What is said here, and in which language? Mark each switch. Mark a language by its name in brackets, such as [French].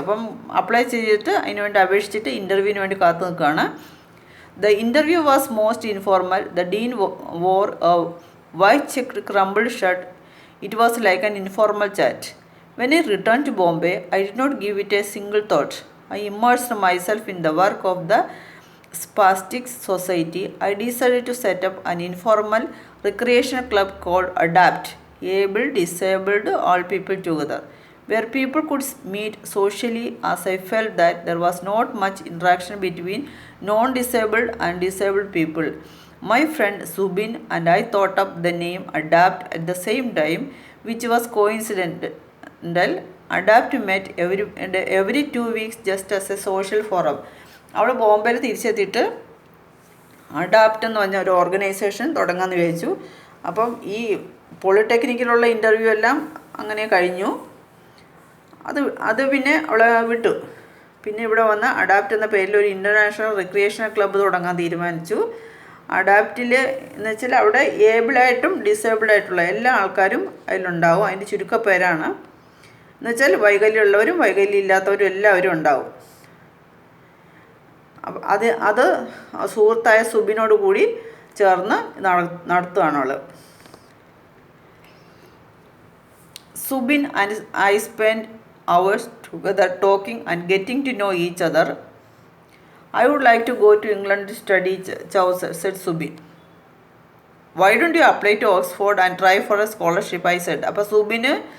[Malayalam] അപ്പം അപ്ലൈ ചെയ്തിട്ട് അതിന് വേണ്ടി അപേക്ഷിച്ചിട്ട് ഇൻ്റർവ്യൂവിന് വേണ്ടി കാത്തു നിൽക്കുകയാണ്. [English] The interview was most informal. The dean wore a white checked crumbled shirt. It was like an informal chat. When I returned to Bombay, I did not give it a single thought. I immersed myself in the work of the Spastic Society. I decided to set up an informal recreational club called ADAPT, Able, Disabled, All People Together, where people could meet socially, as I felt that there was not much interaction between non-disabled and disabled people. My friend Subin and I thought up the name ADAPT at the same time, which was coincidental. ADAPT met every 2 weeks just as a social forum. [Malayalam] അവൾ ബോംബെയിൽ തിരിച്ചെത്തിയിട്ട് adapt എന്ന് പറഞ്ഞ ഒരു organisation തുടങ്ങാമെന്ന് വിചാരിച്ചു. അപ്പം ഈ പോളിടെക്നിക്കിലുള്ള interview എല്ലാം അങ്ങനെ കഴിഞ്ഞു. അത് പിന്നെ അവളെ വിട്ടു. പിന്നെ ഇവിടെ വന്ന് അഡാപ്റ്റ് എന്ന പേരിൽ ഒരു ഇൻ്റർനാഷണൽ റിക്രിയേഷണൽ ക്ലബ്ബ് തുടങ്ങാൻ തീരുമാനിച്ചു. അഡാപ്റ്റിൽ എന്ന് വെച്ചാൽ അവിടെ ഏബിളായിട്ടും ഡിസേബിളായിട്ടുള്ള എല്ലാ ആൾക്കാരും അതിലുണ്ടാവും. അതിൻ്റെ ചുരുക്കപ്പേരാണ്. എന്ന് വെച്ചാൽ വൈകല്യമുള്ളവരും വൈകല്യം ഇല്ലാത്തവരും എല്ലാവരും ഉണ്ടാവും. അത് സുഹൃത്തായ സുബിനോട് കൂടി ചേർന്ന് നടത്തുകയാണ് അവൾ. [English] Subin and I spent hours together talking and getting to know each other. I would like to go to England to study, Chaucer, said Subin. Why don't you apply to Oxford and try for a scholarship? I said. [Malayalam] അപ്പോൾ സുബിന്